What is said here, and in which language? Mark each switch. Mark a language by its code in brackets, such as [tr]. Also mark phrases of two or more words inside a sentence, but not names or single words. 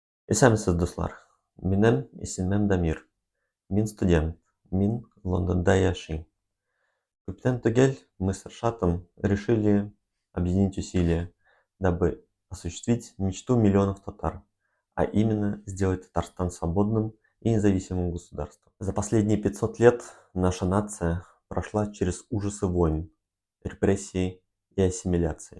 [tt] Исәмсез, дуслар. Минем исемем Дамир. Мин студент. Мин Лондонда яшим. Күптән түгел [ru] мы с Аршатом решили объединить усилия, дабы осуществить мечту миллионов татар, а именно сделать Татарстан свободным и независимым государством. За последние 500 лет наша нация прошла через ужасы войн, репрессий и ассимиляции.